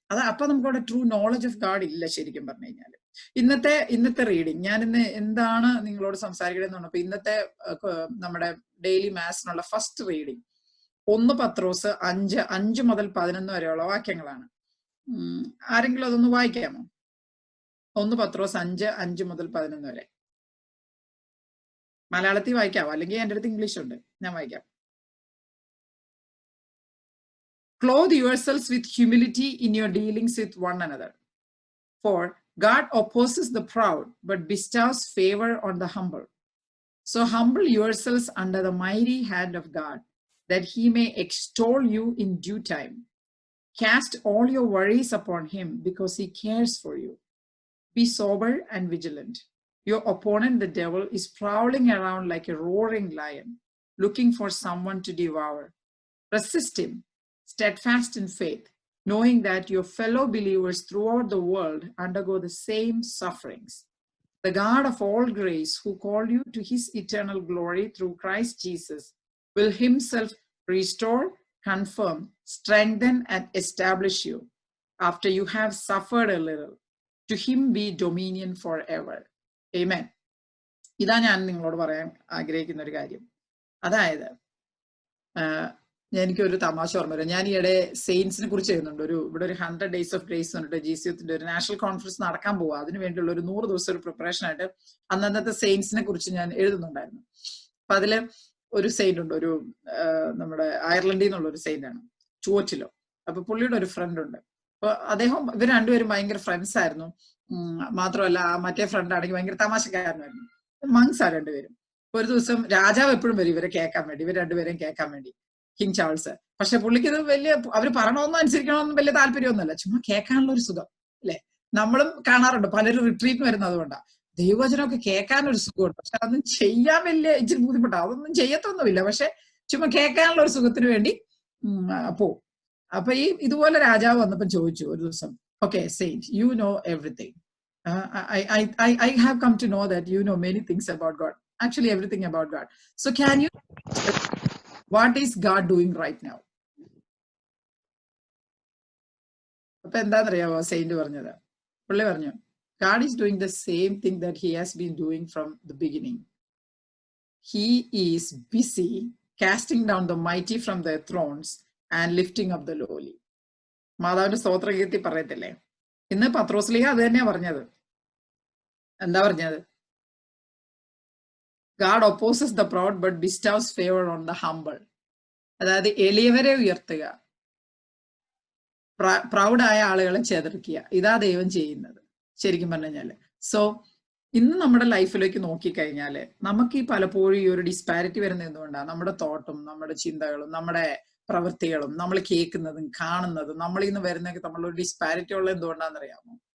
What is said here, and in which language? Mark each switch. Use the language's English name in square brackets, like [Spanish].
[Malayalam] അപ്പൊ നമുക്കവിടെ [English] true knowledge of God [Malayalam] ഇല്ല ശരിക്കും പറഞ്ഞു കഴിഞ്ഞാൽ. ഇന്നത്തെ റീഡിങ് ഞാൻ ഇന്ന് എന്താണ് നിങ്ങളോട് സംസാരിക്കണമെന്ന് പറഞ്ഞപ്പോ, ഇന്നത്തെ നമ്മുടെ ഡെയിലി മാത്സിനുള്ള ഫസ്റ്റ് റീഡിങ് 1 പത്രോസ് 5 മുതൽ 11 വരെയുള്ള വാക്യങ്ങളാണ്. ആരെങ്കിലും അതൊന്ന് വായിക്കാമോ? 1 പത്രോസ് 5 മുതൽ 11 വരെ. മലയാളത്തിൽ വായിക്കാവോ? അല്ലെങ്കിൽ എൻ്റെ അടുത്ത് ഇംഗ്ലീഷ് ഉണ്ട്, ഞാൻ വായിക്കാം. [English] Clothe yourselves with humility in your dealings with one another. For God opposes the proud, but bestows favor on the humble. So humble yourselves under the mighty hand of God, that he may extol you in due time. Cast all your worries upon him, because he cares for you. Be sober and vigilant. Your opponent, the devil, is prowling around like a roaring lion, looking for someone to devour. Resist him, steadfast in faith, knowing that your fellow believers throughout the world undergo the same sufferings. The God of all grace, who called you to his eternal glory through Christ Jesus, will himself restore, confirm, strengthen, and establish you after you have suffered a little. To him be dominion forever. Amen. [Malayalam] ഇതാ ഞാൻ നിങ്ങളോട് പറയാൻ ആഗ്രഹിക്കുന്ന ഒരു കാര്യം. അതായത് എനിക്കൊരു തമാശ ഓർമ്മ വരും. ഞാൻ ഈയിടെ സെയിൻസിനെ കുറിച്ച് എഴുതുന്നുണ്ട്. ഇവിടെ ഒരു [English] 100 days of grace [Malayalam] എന്നിട്ട് GCUത്തിന്റെ ഒരു നാഷണൽ കോൺഫറൻസ് നടക്കാൻ പോവുക. അതിനു വേണ്ടിയുള്ള ഒരു 100 ദിവസം ഒരു പ്രിപ്പറേഷൻ ആയിട്ട് അന്നത്തെ സെയിൻസിനെ കുറിച്ച് ഞാൻ എഴുതുന്നുണ്ടായിരുന്നു. അപ്പൊ അതില് ഒരു സെയിന്റ് ഉണ്ട്, ഒരു നമ്മുടെ അയർലൻഡിൽ നിന്നുള്ള ഒരു സെയിന്റ് ആണ്, ചുവറ്റിലോ. അപ്പൊ പുള്ളിയുടെ ഒരു ഫ്രണ്ട് ഉണ്ട്. അപ്പൊ ഇവർ രണ്ടുപേരും ഭയങ്കര ഫ്രണ്ട്സ് ആയിരുന്നു. മാത്രമല്ല മറ്റേ ഫ്രണ്ട് ആണെങ്കിൽ ഭയങ്കര തമാശക്കാരനായിരുന്നു. മങ്സ് ആ രണ്ടുപേരും. ഒരു ദിവസം രാജാവ് എപ്പോഴും വരും ഇവരെ കേൾക്കാൻ വേണ്ടി, ഇവർ രണ്ടുപേരെയും കേൾക്കാൻ വേണ്ടി, കിങ് ചാൾസ്. പക്ഷെ പുള്ളിക്ക് ഇത് വലിയ അവര് പറയണമെന്നും അനുസരിക്കണമെന്നും വലിയ താല്പര്യമൊന്നുമല്ല, ചുമ്മാ കേൾക്കാനുള്ള ഒരു സുഖം അല്ലെ. നമ്മളും കാണാറുണ്ട് പലരും റിട്രീറ്റ് വരുന്നത് അതുകൊണ്ടാണ്. ദൈവവചനമൊക്കെ കേൾക്കാനൊരു സുഖമുണ്ട്, പക്ഷെ അതൊന്നും ചെയ്യാൻ വലിയ ഇച്ചിരി ബുദ്ധിമുട്ടാ. അതൊന്നും ചെയ്യത്തൊന്നുമില്ല, പക്ഷെ ചുമ്മാ കേൾക്കാനുള്ള ഒരു സുഖത്തിന് വേണ്ടി പോവും. അപ്പൊ ഇതുപോലെ രാജാവ് വന്നപ്പം ചോദിച്ചു ഒരു ദിവസം, [English] Okay saint, you know everything. I have come to know that you know many things about God, actually everything about God. So can you, what is God doing right now? [Malayalam] അപ്പൊ എന്താന്നറിയാമോ സെയിന്റ് പറഞ്ഞത്? പുള്ളി പറഞ്ഞു, [English] God is doing the same thing that he has been doing from the beginning. He is busy casting down the mighty from their thrones and lifting up the lowly. [Malayalam] മാതാവിന്റെ സ്തോത്രഗീതത്തിൽ പറയത്തില്ലേ? ഇന്ന് പത്രോസ്ലീഹ അത് തന്നെയാ പറഞ്ഞത്. എന്താ പറഞ്ഞത്? [English] God opposes the proud but bestows favor on the humble. [Malayalam] അതായത് എളിയവരെ ഉയർത്തുക, പ്രൗഡായ ആളുകളെ ചെതറിക്കുക. ഇതാ ദൈവം ചെയ്യുന്നത് ശരിക്കും പറഞ്ഞു കഴിഞ്ഞാല്. സോ ഇന്ന് നമ്മുടെ ലൈഫിലേക്ക് നോക്കിക്കഴിഞ്ഞാല് നമുക്ക് ഈ പലപ്പോഴും ഈ ഒരു ഡിസ്പാരിറ്റി വരുന്നത് എന്തുകൊണ്ടാണ്? നമ്മുടെ തോട്ടും നമ്മുടെ ചിന്തകളും നമ്മുടെ പ്രവൃത്തികളും നമ്മൾ കേൾക്കുന്നതും കാണുന്നതും നമ്മളിൽ നിന്ന് വരുന്നതൊക്കെ നമ്മളൊരു ഡിസ്പാരിറ്റി ഉള്ള എന്തുകൊണ്ടാണെന്നറിയാമോ?